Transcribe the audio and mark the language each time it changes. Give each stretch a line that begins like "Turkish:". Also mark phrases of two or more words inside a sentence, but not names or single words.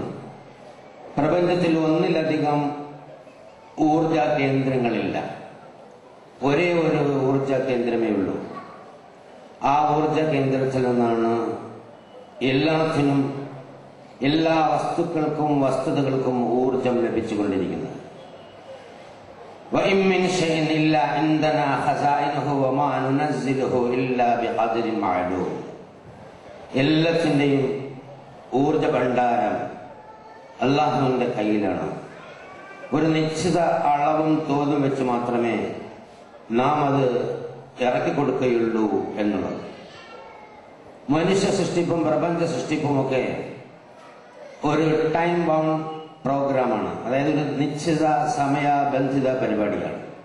Malayalam: പ്രപഞ്ചത്തിൽ ഒന്നിലധികം ഊർജ കേന്ദ്രങ്ങളില്ല, ഒരേ ഒരു ഊർജ കേന്ദ്രമേ ഉള്ളൂ. ആ ഊർജ കേന്ദ്രത്തിൽ നിന്നാണ് എല്ലാത്തിനും, എല്ലാ വസ്തുക്കൾക്കും വസ്തുതകൾക്കും ഊർജം ലഭിച്ചുകൊണ്ടിരിക്കുന്നത്.
Arabic: وَإِن مِّن شَيْءٍ إِلَّا عِندَنَا خَزَائِنُهُ وَمَا نُنَزِّلُهُ إِلَّا بِقَدْرٍ مَّعْلُومٍ.
Malayalam: എല്ലാത്തിൻ്റെയും ഊർജ ഭണ്ഡാരം അല്ലാഹുവിൻ്റെ കയ്യിലാണ്. ഒരു നിശ്ചിത അളവും തോതും വെച്ച് മാത്രമേ നാം അത് ഇറക്കിക്കൊടുക്കുകയുള്ളൂ എന്നുള്ളത്. മനുഷ്യ സൃഷ്ടിപ്പും പ്രപഞ്ച സൃഷ്ടിപ്പുമൊക്കെ ഒരു
English: time bound
Malayalam: പ്രോഗ്രാമാണ്, അതായത് ഒരു നിശ്ചിത സമയബന്ധിത പരിപാടിയാണ്.